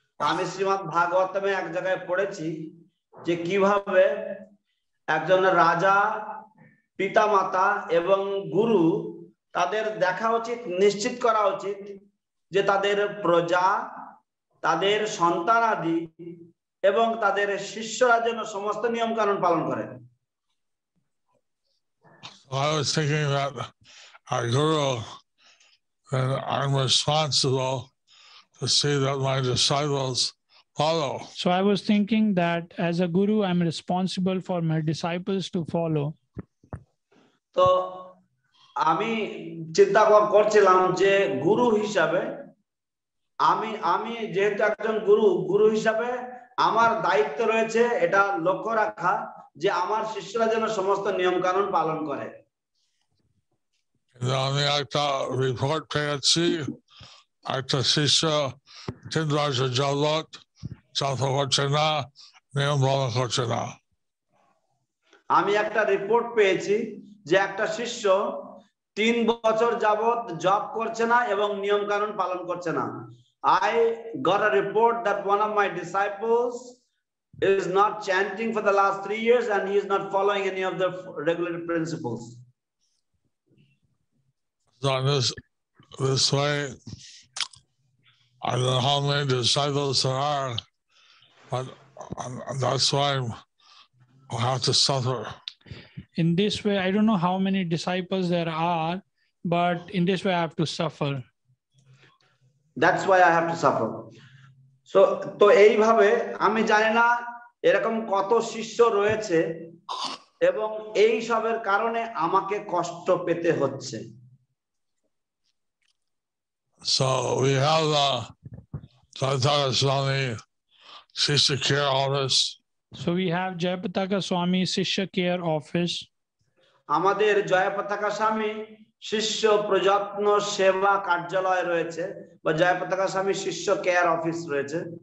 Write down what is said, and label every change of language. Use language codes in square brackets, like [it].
[bn] আমি শ্রীমদ্ ভাগবতমে এক জায়গায় পড়েছি যে কিভাবে একজন রাজা, পিতামাতা এবং গুরু তাদের দেখা উচিত, নিশ্চিত করা উচিত যে তাদের প্রজা, তাদের সন্তানাদি এবং তাদের শিষ্যরা যেন সমস্ত নিয়ম কানুন পালন করে। [en] I was thinking that our guru, then I'm responsible to see that my disciples follow. So I was thinking that as a guru, I'm responsible for my disciples to follow. [bn] তো আমি চিন্তা করছিলাম যে গুরু হিসাবে আমি যেহেতু একজন গুরু হিসাবে আমার দায়িত্ব রয়েছে এটা লক্ষ্য রাখা যে আমার শিষ্যরা যেন সমস্ত নিয়ম কানুন পালন করে। আমি একটা রিপোর্ট পেয়েছি, একটা শিষ্য 3 বছর যাবত চর্চা করছে না, নিয়ম পালন করছে না। আমি একটা রিপোর্ট পেয়েছি যে একটা শিষ্য 3 বছর যাবত জব করছে না এবং নিয়ম কানুন পালন করছে না। [en] I got a report that one of my disciples is not chanting for the last 3 years and he is not following any of the regulatory principles. So this way, I don't know how many disciples there are, but that's why I have to suffer. In this way, I don't know how many disciples there are, but in this way I have to suffer. That's why I have to suffer. [bn] So তো এইভাবে আমি জানি না এরকম কত শিষ্য রয়েছে এবং এই সবের কারণে আমাকে কষ্ট পেতে হচ্ছে। [en] So we have the Jayapataka Swami Shishya Care Office. So we have Jayapataka Swami Shishya Care Office. [bn] আমাদের জয়পতাকা স্বামী শিষ্য প্রযত্ন সেবা কার্যালয় রয়েছে বা জয়পতাকা স্বামী শিষ্য কেয়ার অফিস রয়েছে।